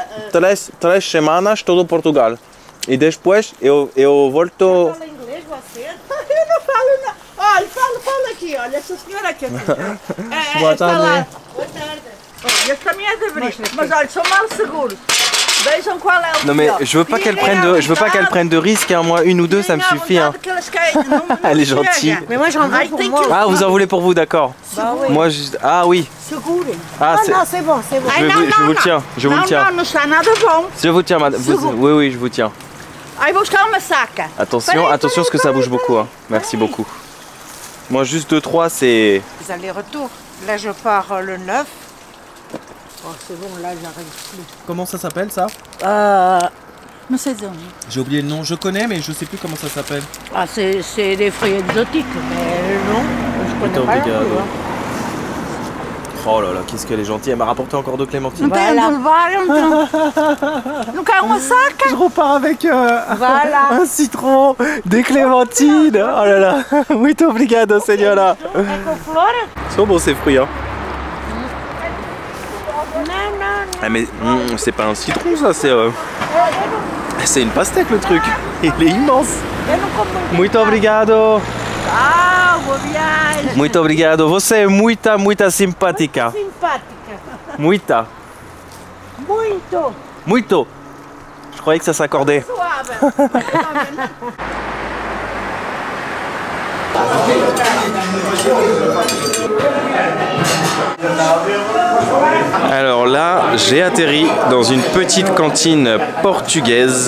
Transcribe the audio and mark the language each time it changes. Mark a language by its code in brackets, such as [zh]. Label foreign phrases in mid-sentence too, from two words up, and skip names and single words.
[pt] 3 semanas todo Portugal. E depois eu volto. Fala inglês você? Eu não falo não. Olha, fala aqui, olha, essa senhora aqui. Boa tarde. Lá. Boa tarde. Olha, este também é de Brito, mas olha, são mal seguros. Vejam qual é o [fr] Non mais [pt] melhor. [fr] je veux pas qu'elle prenne de risques, hein. Moi une ou deux ça me suffit. Hein. Elle est gentille. Mais moi j'en veux pour moi. Ah, vous en voulez pour vous, d'accord. Bah oui. Moi ah oui. [pt] Seguro. Ah, [fr] Ah non, c'est bon, c'est bon. je vous le tiens, je vous le tiens. [pt] Não está nada bom. [fr] Je vous tiens, madame. Oui, je vous tiens. [pt] Aí vou buscar uma saca. [fr] Attention, attention parce que ça bouge beaucoup. Hein. Merci beaucoup. Moi juste 2-3 c'est... Les allers-retours. Là, je pars le 9. Oh, c'est bon, là, j'arrive plus. Comment ça s'appelle ça? [pt] Não sei dizer. [fr] J'ai oublié le nom, je connais mais je sais plus comment ça s'appelle. Ah, c'est des fruits exotiques, mais non, je connais pas. [pt] Obrigado. [fr] Oh là là, qu'est-ce qu'elle est gentille, elle m'a rapporté encore 2 clémentines. [pt] Não tem onde levar, então. Não quer uma saca? [fr] Je repars avec Voilà. un citron, des clémentines. Oh là là, [pt] muito obrigado, señora. É com flor? [fr] Ils sont bons ces fruits, hein. [pt] Não. [fr] Ah mais c'est pas un citron ça, c'est une pastèque le truc. Il est immense. [pt] Eu não como. Muito obrigado. Ah, boa viagem. Muito obrigado. Você é muita simpática. Simpática. Muita. Muito. Muito. [fr] Je croyais que ça s'accordait. [pt] Suave. [fr] Alors là, j'ai atterri dans une petite cantine portugaise.